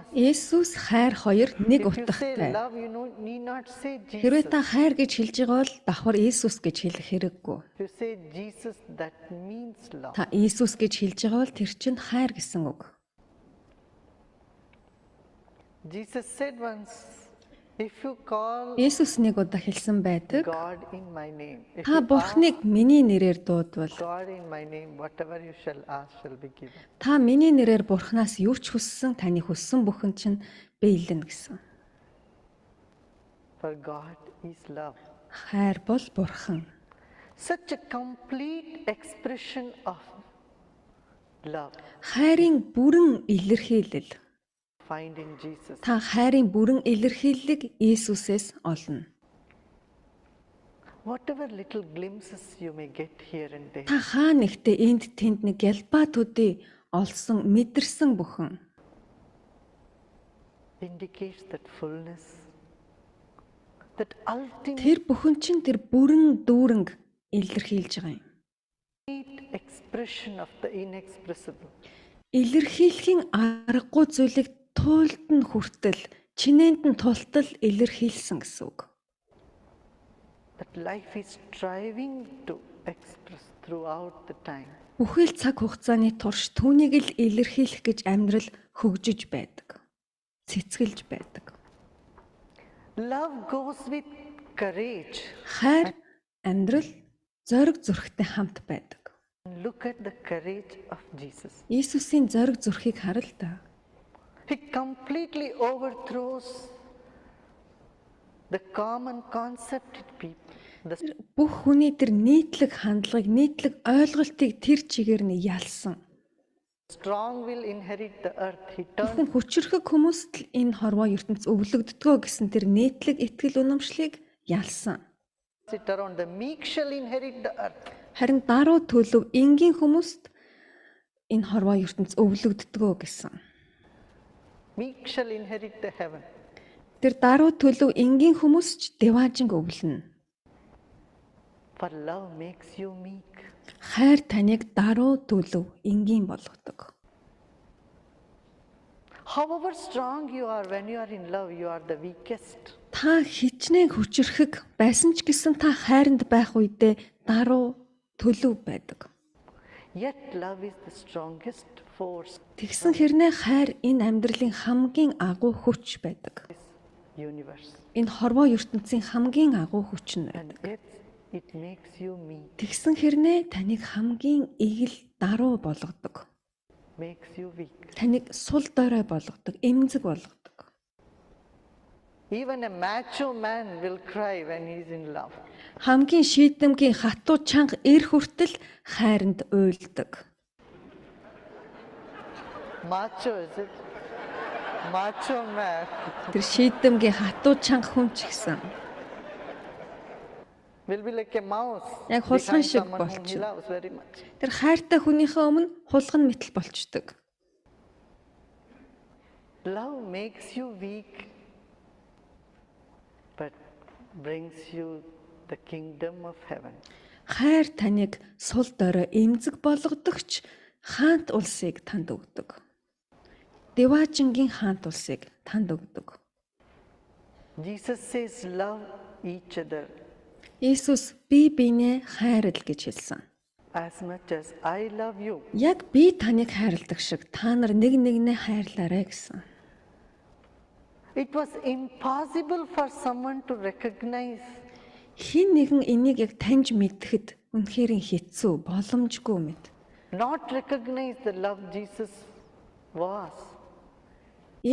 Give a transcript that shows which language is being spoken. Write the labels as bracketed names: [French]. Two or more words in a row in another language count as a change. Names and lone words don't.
[Mongolian] Есүс хайр хоёр нэг [English] If you say [Mongolian] утгатай. [English] love, you need not say [Mongolian] Хэрвээ [English] Jesus. [Mongolian] та хайр гэж хэлж байгаа бол давхар Есүс гэж хэлэх хэрэггүй. [English] If you say Jesus, that means love. [Mongolian] Та Есүс гэж хэлж байгаа бол тэр чинь хайр гэсэн үг. [English] Jesus said once, if you call [Mongolian] Есүс нэг удаа хэлсэн байдаг. [English] God in my name, if [Mongolian] Та [English] you [Mongolian] Бурхныг миний нэрээр дуудвал [English] ask God in my name, whatever you shall ask shall be given. [Mongolian] та миний нэрээр Бурхнаас юу ч хүссэн таны хүссэн бүхэн чинь биелнэ гэсэн. [English] For God is love. [Mongolian] Хайр бол Бурхан. [English] Such a complete expression of love [Mongolian] Хайрын бүрэн илэрхийлэл. [English] find in Jesus. [Mongolian] Та хайрын бүрэн илэрхийллийг Есүсээс олно. [English] Whatever little glimpses you may get here and there, [Mongolian] Та хаа нэгтээ энд тэнд нэг ялбаа төдий олсон, мэдэрсэн бүхэн [English] indicates that fullness, that ultimate [Mongolian] тэр бүхэн чинь тэр бүрэн дүүрэнг илэрхийлж байгаа юм. [English] expression of the inexpressible. [Mongolian] Илэрхийлэхийн аргагүй зүйлийг туйлд нь хүртэл, чинээнд нь тултал илэрхийлсэн гэсэн үг. [English] That life is striving to express throughout the time. [Mongolian] Бүхэл цаг хугацааны турш түүнийг л илэрхийлэх гэж амьдрал хөгжиж байдаг. Цэцгэлж байдаг. [English] Love goes with courage. [Mongolian] Хайр амьдрал зориг зүрхтэй хамт байдаг. [English] Look at the courage of Jesus. [Mongolian] Есүсийн зориг зүрхийг харал та. [English] He completely overthrows the common concept in people. The [Mongolian] Бүх хүний тэр нийтлэг хандлагыг, нийтлэг ойлголтыг тэр чигээр нь ялсан. [English] strong will inherit the earth. He [Mongolian] Бүхэн [English] turned [Mongolian] хүчрхэг хүмүүст л энэ хорвоо ертөнц өвлөгддгөө гэсэн тэр нийтлэг итгэл үнэмшлийг ялсан. [English] it around. The meek shall inherit the earth. [Mongolian] Харин даруй төлөв энгийн хүмүүст энэ хорвоо ертөнц өвлөгддгөө гэсэн. [English] Meek shall inherit the heaven. [Mongolian] Тэр даруй төлөв энгийн хүмүүс ч деваажинг өвлөнө. [English] For love makes you meek. [Mongolian] Хайр таныг даруй төлөв энгийн болгодог. [English] However strong you are when you are in love, you are the weakest. [Mongolian] Та хичнээн хүчрхэг байсан ч гэсэн та хайранд байх үедээ даруй төлөв байдаг. [English] Yet love is the strongest force [Mongolian] Тэгсэн хэрнээ хайр энэ амьдралын хамгийн агуу хүч байдаг. [English] in the universe. [Mongolian] Энэ хорвоо ертөнцийн хамгийн агуу хүч нь [English] And [Mongolian] байдаг. [English] yet it makes you meek, [Mongolian] Тэгсэн хэрнээ таныг хамгийн игэл даруй болгодог. [English] makes you weak. [Mongolian] Таныг сул дорой болгодог, эмзэг болгодог. [English] Even a macho man will cry when he is in love. [Mongolian] Хамгийн шийдэмгийн хатуу чанга эр хүртэл хайранд уйлдаг. [English] Macho, is it? Macho man. [Mongolian] Тэр шийдэмгийн хатуу чанга хүн ч гэсэн [English] Will be like a mouse [Mongolian] Яг хулган [English] behind [Mongolian] шиг [English] someone whom he [Mongolian] болчих. [English] loves very much. [Mongolian] тэр хайртай хүнийхээ өмнө хулган мэтэл болчдөг. [English] Love makes you weak, but brings you the kingdom of heaven. [Mongolian] Хайр таныг сул дорой эмзэг болгодогч хаант улсыг танд өгдөг. Деваажингийн хаант улсыг танд өгдөг. [English] Jesus says, love each other [Mongolian] Есүс бие биенээ хайрл гэж хэлсэн. [English] as much as I love you. [Mongolian] Яг би таныг хайрладаг шиг та нар нэг нэгнээ хайрлаарай гэсэн. [English] It was impossible for someone to recognize [Mongolian] Хин нэгэн энийг яг таньж мэдхэд үнэхээр хэцүү, боломжгүй мэд. [English] not recognize the love Jesus was.